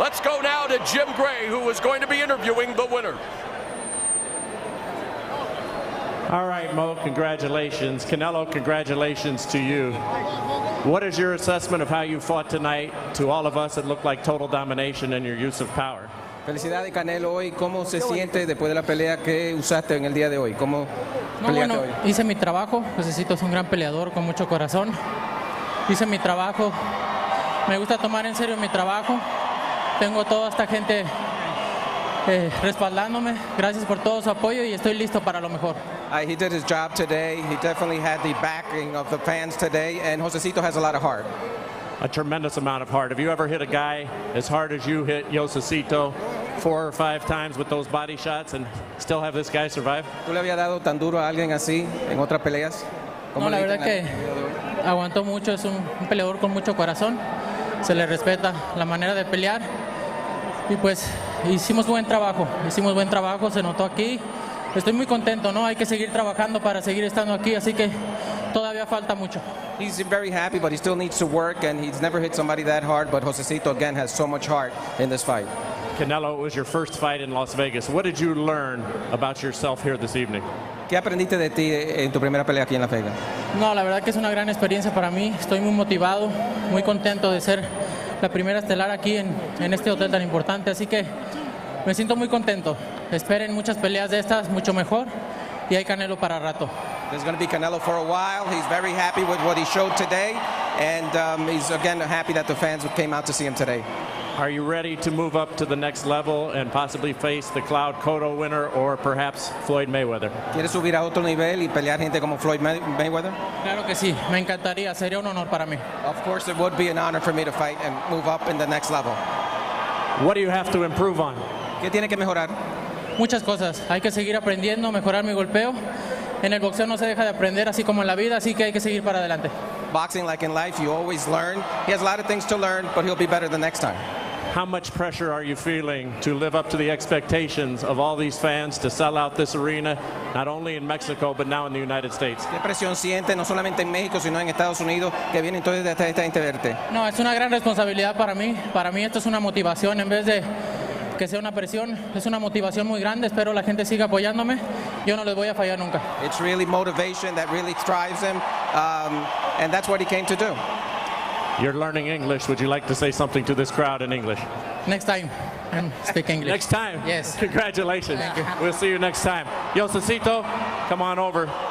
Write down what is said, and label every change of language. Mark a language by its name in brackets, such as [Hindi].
[English] Let's go now to Jim Gray, who is going to be interviewing the winner. All right, Mo, congratulations. Canelo, congratulations to you. What is your assessment of how you fought tonight? To all of us, it looked like total domination and your use of power. [Spanish] Felicidades, Canelo. Hoy, ¿cómo se siente después de la pelea que usaste en el día de hoy? ¿Cómo peleaste hoy? Hice mi trabajo. Josesito es un gran peleador con mucho corazón. Hice mi trabajo. Me gusta tomar en serio mi trabajo. Tengo toda esta gente respaldándome. Gracias por todo su apoyo y estoy listo para lo mejor. [English] He did his job today. He definitely had the backing of the fans today, and Josesito has a lot of heart. A tremendous amount of heart. Have you ever hit a guy as hard as you hit Josesito 4 or 5 times with those body shots and still have this guy survive? [Spanish] ¿Tú le habías dado tan duro a alguien así en otras peleas? No, la verdad que aguantó mucho. Es un peleador con mucho corazón. Se le respeta la manera de pelear. Y pues hicimos buen trabajo, se notó aquí. Estoy muy contento, ¿no? Hay que seguir trabajando para seguir estando aquí, así que todavía falta mucho. [English] He's very happy, but he still needs to work, and he's never hit somebody that hard, but Josesito, again, has so much heart in this fight. Canelo, it was your first fight in Las Vegas. What did you learn about yourself here this evening? [Spanish] ¿Qué aprendiste de ti en tu primera pelea aquí en Las Vegas? No, la verdad que es una gran experiencia para mí. Estoy muy motivado, muy contento de ser la primera estelar aquí en este hotel tan importante. Así que me siento muy contento. Esperen muchas peleas de estas, mucho mejor. Y hay Canelo para rato. [English] There's going to be Canelo for a while. He's very happy with what he showed today. And he's, again, happy that the fans came out to see him today. Are you ready to move up to the next level and possibly face the Cloud Cotto winner or perhaps Floyd Mayweather? [Spanish] ¿Quieres subir a otro nivel y pelear gente como Floyd Mayweather? Claro que sí, me encantaría, sería un honor para mí. [English] Of course, it would be an honor for me to fight and move up in the next level. What do you have to improve on? [Spanish] ¿Qué tiene que mejorar? Muchas cosas, hay que seguir aprendiendo, mejorar mi golpeo. En el boxeo no se deja de aprender, así como en la vida, así que hay que seguir para adelante. [English] Boxing, like in life, you always learn. He has a lot of things to learn, but he'll be better the next time. How much pressure are you feeling to live up to the expectations of all these fans to sell out this arena, not only in Mexico, but now in the United States? [Spanish] ¿Qué presión siente, no solamente en México, sino en Estados Unidos, que vienen todos de esta gente verte? No, es una gran responsabilidad para mí. Para mí esto es una motivación en vez de que sea una presión. Es una motivación muy grande. Espero la gente siga apoyándome. Yo no les voy a fallar nunca. [English] It's really motivation that really drives him, and that's what he came to do. You're learning English. Would you like to say something to this crowd in English? Next time, and speak English. Next time? Yes. Congratulations. Thank you. We'll see you next time. Josesito, come on over.